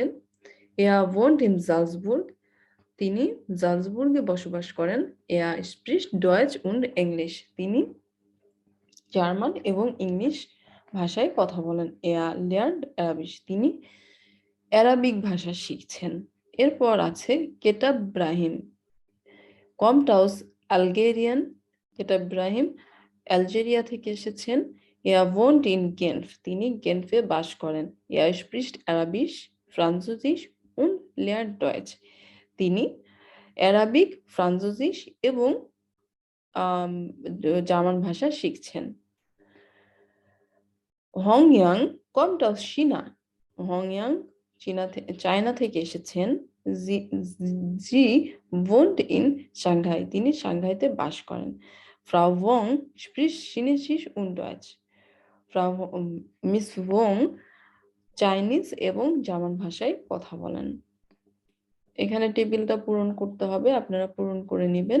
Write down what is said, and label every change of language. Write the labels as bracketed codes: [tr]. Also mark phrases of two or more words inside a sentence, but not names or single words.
[de] Er wohnt in Salzburg, [bn] তিনি জালজবুর্গে বসবাস করেন। [de] Er spricht Deutsch und English, [bn] তিনি জার্মান এবং ইংলিশ ভাষায় কথা বলেন। [de] Er lernt Arabisch, [bn] তিনি অ্যারাবিক ভাষা শিখছেন। এরপর আছে [de] কেটাব ব্রাহিম kommt aus Algerien, [bn] কেটাব ব্রাহিম আলজেরিয়া থেকে এসেছেন। [de] Er wohnt in Genf, [bn] তিনি গেনফে বাস করেন। [de] Er spricht Arabisch, Französisch und lernt Deutsch, [bn] তিনি অ্যারাবিক, ফ্রান্সোজিস এবং জার্মান ভাষা শিখছেন। [de] হংয়াং kommt aus China, [bn] হংয়াং চায়না থেকে এসেছেন। [de] Sie wohnt in [bn] সাংঘাই, তিনি সাংঘাইতে বাস করেন। [de] Frau Wong spricht Chinesisch und Deutsch, [bn] মিস ওং চাইনিজ এবং জার্মান ভাষায় কথা বলেন। এখানে টেবিলটা পূরণ করতে হবে, আপনারা পূরণ করে নেবেন।